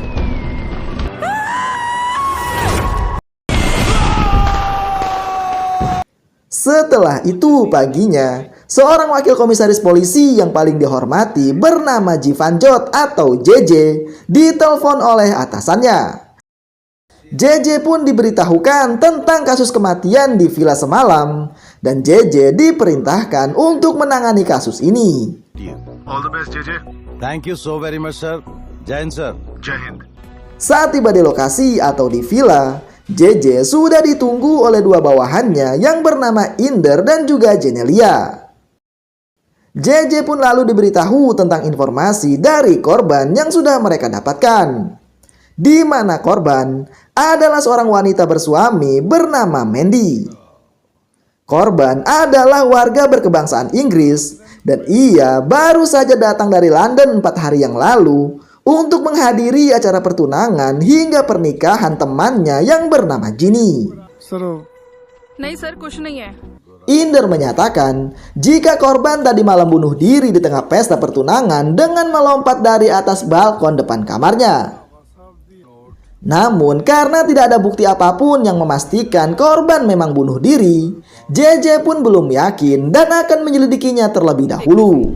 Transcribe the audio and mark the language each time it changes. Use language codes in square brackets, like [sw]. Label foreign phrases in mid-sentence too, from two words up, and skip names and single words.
[id] Setelah itu paginya, seorang wakil komisaris polisi yang paling dihormati bernama Jivanjot atau JJ ditelepon oleh atasannya. JJ pun diberitahukan tentang kasus kematian di villa semalam dan JJ diperintahkan untuk menangani kasus ini. [en] All the best, JJ. Thank you so very much, sir. [hi] जय हिंद, sir. जय हिंद. [id] Saat tiba di lokasi atau di villa, JJ sudah ditunggu oleh dua bawahannya yang bernama Inder dan juga Jenelia. JJ pun lalu diberitahu tentang informasi dari korban yang sudah mereka dapatkan, di mana korban adalah seorang wanita bersuami bernama Mandy. Korban adalah warga berkebangsaan Inggris dan ia baru saja datang dari London 4 hari yang lalu untuk menghadiri acara pertunangan hingga pernikahan temannya yang bernama Ginny. [hi] नहीं सर कुछ नहीं है. [id] Inder menyatakan jika korban tadi malam bunuh diri di tengah pesta pertunangan dengan melompat dari atas balkon depan kamarnya. Namun karena tidak ada bukti apapun yang memastikan korban memang bunuh diri, JJ pun belum yakin dan akan menyelidikinya terlebih dahulu.